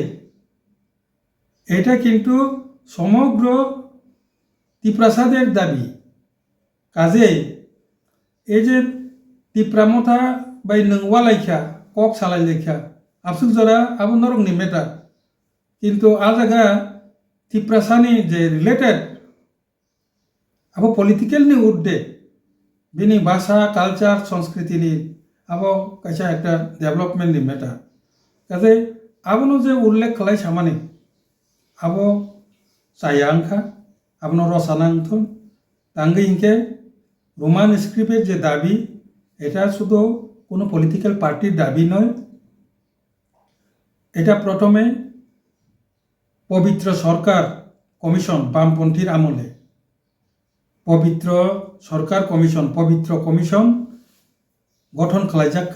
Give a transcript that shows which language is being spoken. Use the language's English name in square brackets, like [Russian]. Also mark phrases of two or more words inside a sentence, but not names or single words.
[Bangla] এটা কিন্তু সমগ্র ত্রিপ্রাসাদের দাবি। [Kok Borok] কাজে এই যে ত্রিপুরা মথা বাই নংওয়া লাইখা কক সালাই লেখা আফসুক জরা আবু নরংনি মেটা কিন্তু আজাগা त्रिप्रासानि जे रिलेटेड अब पॉलिटिकल नि उड्डे बिनि भाषा कल्चर संस्कृति नि अब कैसा एक डेवलपमेंट नि मेटा काजे आबनो जे उल्लेख खालाय सामानि अब चायांखा आबनो रसानांथन तांगे इनके [English] Roman script [Kok Borok] जे दाबी [Bangla] এটা শুধু কোনো পলিটিক্যাল পার্টির দাবি নয়, এটা প্রথমে পবিত্র সরকার কমিশন বামপন্থীর আমলে পবিত্র সরকার কমিশন পবিত্র কমিশন গঠন খালাইজাক্কা।